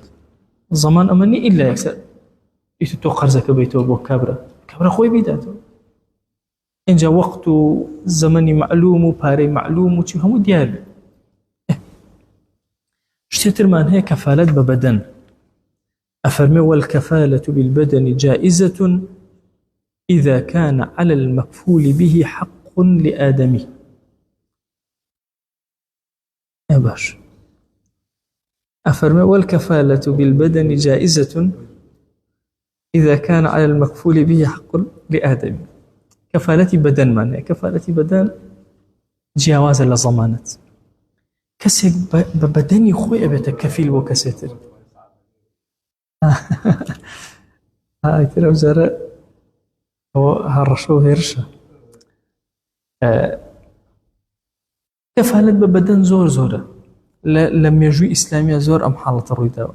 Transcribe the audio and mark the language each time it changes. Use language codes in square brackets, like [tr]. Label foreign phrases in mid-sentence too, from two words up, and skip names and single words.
[ckb] زەمان ئەمە نی ئیلا یەکسەر ئیتر تۆ قەرزەکە بیتەوە بۆ کابرا خۆی بیداتەوە. اینجا وەقت و زەمەنی معلوم و پارەی معلوم و چی هەموو دیار بێ. شتێترمان هەیە کەفالەت بە بەدەن. [ar] ئەفەرمێ والکەفالەة بالبەدەن جائزة إذا كان على المكفول به حق لآدمي. يا باش أفرمي والكفالة بالبدن جائزة إذا كان على المكفول به حق لآدمي. كفالة بدن معناه كفالة بدن [ckb] جیاوازە لە زەمانەت. کەسێک بە بەدەنی خۆی ئەبێتە کەفیل بۆ کەسێتر. ئایتر ئەو جارە ئەوە هەڕەشە و هێرشە. کەفالەت بە بەدەن زۆر زۆرە لە مێژووی ئیسلامیە زۆر ئەم حاڵەتە ڕوویداوە.